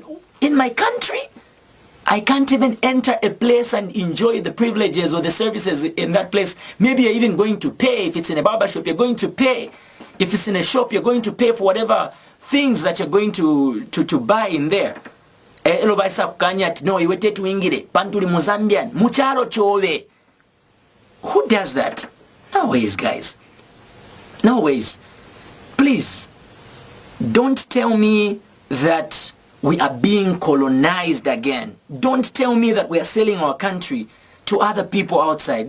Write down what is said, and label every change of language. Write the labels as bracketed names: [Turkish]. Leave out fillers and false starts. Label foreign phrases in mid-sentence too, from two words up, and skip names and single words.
[English] In my country, I can't even enter a place and enjoy the privileges or the services in that place. Maybe you're even going to pay. If it's in a barber shop, you're going to pay. If it's in a shop, you're going to pay for whatever things that you're going to buy in there. [Bemba] No, iwete tuingire pantuli mu Zambian muchalo chove. [English] Who does that? No ways, guys. No ways. Please don't tell me that we are being colonized again. Don't tell me that we are selling our country to other people outside.